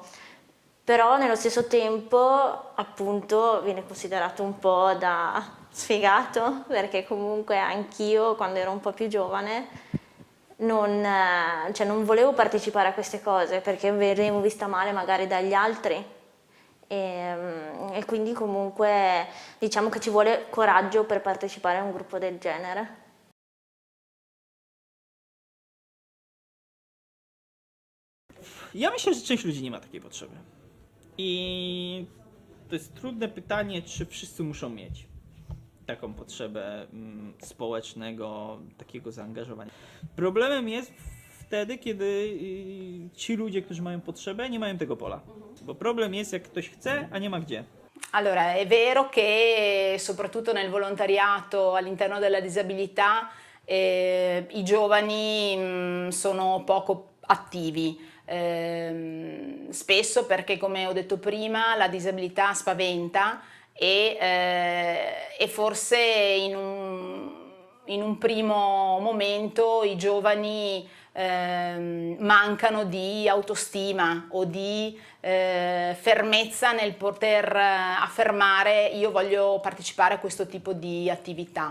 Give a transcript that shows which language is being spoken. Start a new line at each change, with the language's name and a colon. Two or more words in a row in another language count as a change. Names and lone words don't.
Italian: Però nello stesso tempo appunto viene considerato un po' da sfigato, perché comunque anch'io quando ero un po' più giovane non volevo partecipare a queste cose perché venivo vista male magari dagli altri e quindi comunque diciamo che ci vuole coraggio per partecipare a un gruppo del genere.
Polish: Ja myślę, że część ludzi nie ma takiej potrzeby. I to jest trudne pytanie, czy wszyscy muszą mieć taką potrzebę społecznego, takiego zaangażowania. Problemem jest wtedy, kiedy ci ludzie, którzy mają potrzebę, nie mają tego pola. Bo problem jest, jak ktoś chce, a nie ma gdzie.
Italian: Allora, è vero che soprattutto nel volontariato all'interno della disabilità i giovani sono poco attivi. Spesso perché, come ho detto prima, la disabilità spaventa e forse in un primo momento i giovani mancano di autostima o di fermezza nel poter affermare io voglio partecipare a questo tipo di attività.